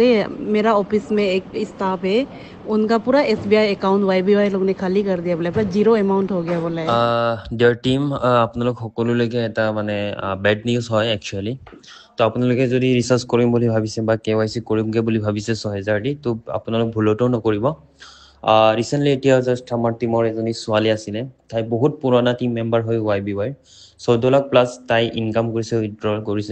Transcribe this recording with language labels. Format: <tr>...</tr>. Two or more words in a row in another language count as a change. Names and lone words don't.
<hi>मेरा ऑफिस में एक स्टाफ है, उनका पूरा SBI अकाउंट YBY लोग ने खाली कर दिया, बोले पूरा</hi> <en>zero amount</en> <hi>हो गया बोले।</hi> <en>dear team</en> <as>আপোনালোক সকলোলৈকে এটা মানে</as> <en>bad news</en> <as>হয় একচুৱেলি। তো আপোনালোকে যদি ৰিচাৰ্জ কৰিম বুলি ভাবিছে বা KYC কৰিমগৈ বুলি ভাবিছে 6000 দি, তো আপোনালোক ভুলতো নকৰিব। ৰিচেণ্টলি এতিয়া জাষ্ট আমাৰ টিমৰ এজনী ছোৱালী আছিলে, তাই বহুত পুৰণা</as> <en>team member</en> <as>হয় YBY, 14 লাখ প্লাছ তাই ইনকাম কৰিছে, উইথড্ৰল কৰিছে।</as>